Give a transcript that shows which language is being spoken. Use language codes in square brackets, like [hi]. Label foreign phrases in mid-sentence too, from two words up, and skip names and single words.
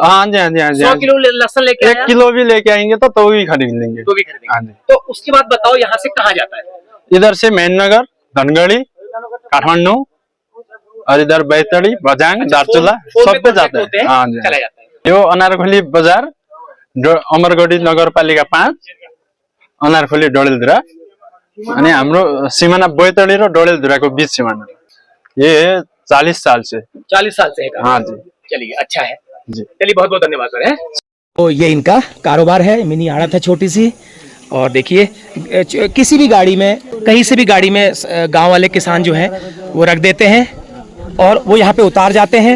[hi] हाँ जी, हाँ जी, हाँ जी। 100 किलो लहसुन लेके आया 1 किलो भी लेके आएंगे तो भी खरीद लेंगे, तो भी खरीदेंगे। हाँ जी। तो उसके बाद बताओ यहाँ से कहाँ जाता है? इधर से मेहनगर, धनगढ़ी, काठमांडू और इधर बैतडी, बजांग, दारचूला सब पे जाता है। हाँ जी, चला जाता है। [ne] यो अनारखोली बाजार, अमरगढ़ी नगरपालिका 5, अनारखोली डडेलधुरा अनि हाम्रो सिमाना बैतडी र डडेलधुराको बीच सिमाना। [hi] ये 40 साल से। 40 साल से है काम? हाँ जी। चलिए अच्छा है जी, चलिए बहुत बहुत धन्यवाद सर। तो ये इनका कारोबार है, मिनी आड़त है छोटी सी। और देखिए किसी भी गाड़ी में, कहीं से भी गाड़ी में गांव वाले किसान जो हैं वो रख देते हैं और वो यहाँ पे उतार जाते हैं।